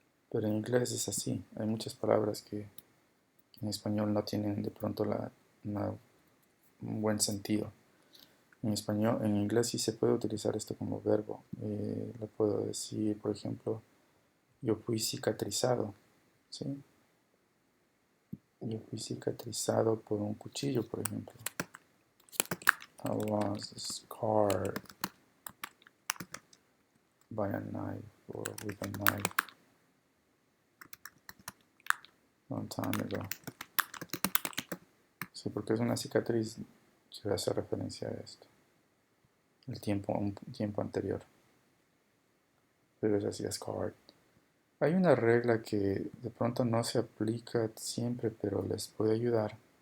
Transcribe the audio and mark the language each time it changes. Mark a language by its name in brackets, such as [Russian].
[Spanish] Pero en inglés es así. Hay muchas palabras que en español no tienen de pronto un buen sentido. En español, en inglés sí se puede utilizar esto como verbo. Le puedo decir, por ejemplo, yo fui cicatrizado. ¿Sí? Yo fui cicatrizado por un cuchillo, por ejemplo. [English] I was scarred by a knife or with a knife long time ago. [Spanish] Sí, porque es una cicatriz que hace referencia a esto. Un tiempo anterior. Pero es así, scarred. Hay una regla que de pronto no se aplica siempre, pero les puede ayudar.